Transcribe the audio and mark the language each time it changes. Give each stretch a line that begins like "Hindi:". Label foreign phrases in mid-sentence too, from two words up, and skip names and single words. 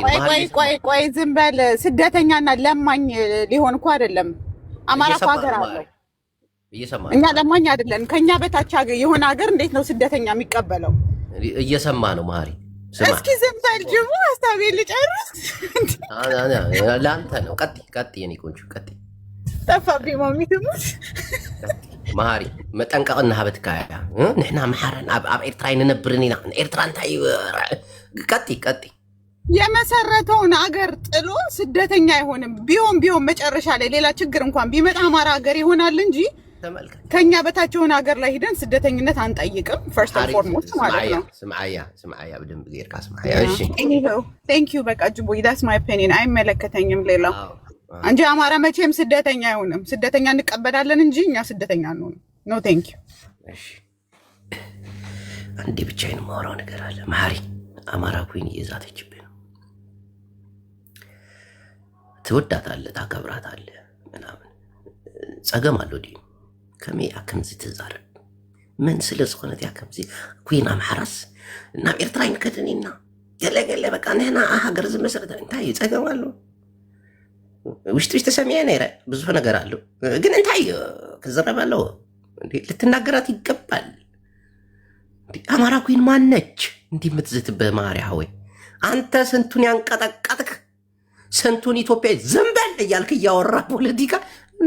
Amharic: ቆይ ዝም በል። ስደተኛና ለማኝ ሊሆን እኮ አይደለም። አማራ እኮ ሀገር አለው። እኛ ለማኝ አይደለን። ከኛ በታች የሆነ ሀገር እንዴት ነው ስደተኛ የሚቀበለው? እየሰማ ነው መሀሪ። እስኪ ዝም በል ጅቡ፣ ሀሳቤን ልጨርስ። ለአንተ ነው። ቀጥይ የኔ ቆንጆ ቀጥይ። ጠፋብኝ ማሚትሙት
Tigrinya: መሃሪ መጠንቀቅና ሃበትካያ ንሕና መሓረን ኣብ ኤርትራ ይንነብርን ኢና ኤርትራ እንታይ ቀጥይ
Amharic: የመሰረተውን አገር ጥሎ ስደተኛ አይሆንም። ቢሆን መጨረሻ ላይ ሌላ ችግር እንኳን ቢመጣ አማራ ሀገር ይሆናል እንጂ ከኛ በታች የሆነ ሀገር ላይ ሄደን ስደተኝነት አንጠይቅም።
English: first and foremost
Amharic: ማለት ነው።
Tigrinya: ስምዓያ በደንብ ጌርካ ስምዓያ። እሺ
English: thank you።
Amharic: በቃ ጅቦ
English: that's my opinion።
Amharic: አይመለከተኝም ሌላው እንጂ አማራ መቼም ስደተኛ አይሆንም። ስደተኛ እንቀበላለን እንጂ እኛ ስደተኛ አንሆንም።
English: no thank you።
Amharic: እሺ አንዴ ብቻዬን የማወራው ነገር አለ። መሀሪ አማራ ኮይን እየዛተችብህ ነው። ትወዳታለህ፣ ታከብራታለህ
Tigrinya: ምናምን ጸገም አለው ዲ ከመይ አከምዚ ትዛረብ ምን ስለ ዝኾነት ያ ከምዚ ኮይን አምሓራስ ናብ ኤርትራ ይንከደኒና ገለገለ በቃ ንሕና ሃገር ዝመሰረተ እንታይ ጸገም አለው። ውሽጢ ሰሚዐ ነይረ ብዙ ነገር አለው፣ ግን እንታይ ክዘረብ አለው።
Amharic: ልትናገራት ይገባል። አማራ ኮይን ማነች እንዲህ የምትዝትብህ? ማርያ ወይ አንተ ስንቱን ያንቀጠቀጥክ ስንቱን ኢትዮጵያ ዝም በል እያልክ እያወራ ፖለቲካ እንዴ!